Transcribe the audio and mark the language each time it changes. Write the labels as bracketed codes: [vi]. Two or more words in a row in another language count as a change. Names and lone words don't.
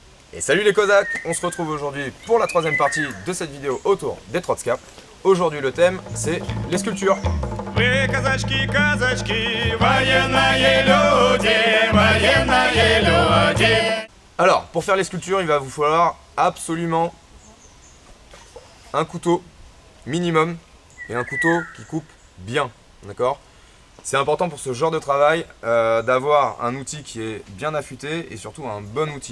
[fr] Et salut les Cosaques, on se retrouve aujourd'hui pour la troisième partie de cette vidéo autour des Trotska. Aujourd'hui le thème c'est les sculptures. [ru] Вы, казачки, казачки, военные люди, военные люди. [fr] Alors, pour faire les sculptures, il va vous falloir absolument un couteau minimum et un couteau qui coupe bien, d'accord? C'est important pour ce genre de travail d'avoir un outil qui est bien affûté et surtout un bon outil.